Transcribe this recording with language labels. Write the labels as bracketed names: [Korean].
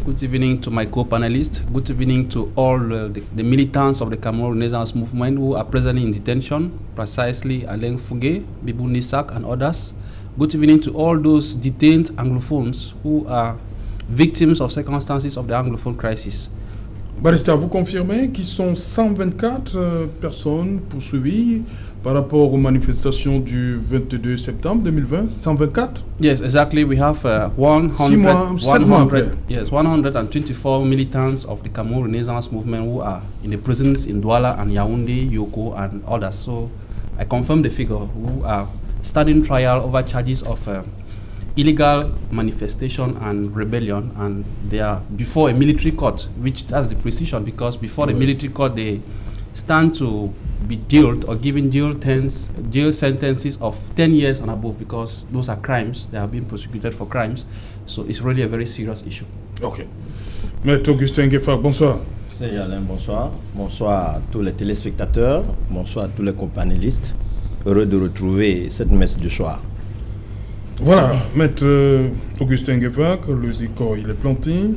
[English] Good evening to my co-panelists. Good evening to all the militants of the Cameroon Renaissance Movement who are presently in detention, precisely Alain Fougué, Bibou Nissak and others. Good evening to all those detained Anglophones who are victims of circumstances of the Anglophone crisis. [French] Barista, vous confirmez qu'ils sont 124 personnes poursuivies par rapport aux manifestations du 22 septembre 2020? 124? [English] Yes, exactly. We have 124 militants of the Cameroon Renaissance Movement who are in the prisons in Douala and Yaoundé, Yoko and others. So I confirm the figure who are standing trial over charges of illegal manifestation and rebellion, and they are before a military court, which has the precision because before the military court they stand to be jailed or given jail sentences of 10 years and above because those are crimes. They have been prosecuted for crimes. So it's really a very serious issue. Ok. [French] Maître Augustin Gueffard, bonsoir. Serge Alain, bonsoir. Bonsoir à tous les téléspectateurs. Bonsoir à tous les companélistes. Heureux de retrouver cette messe du soir. Voilà, Maître Augustin Gueffard, le Zico, il est planté.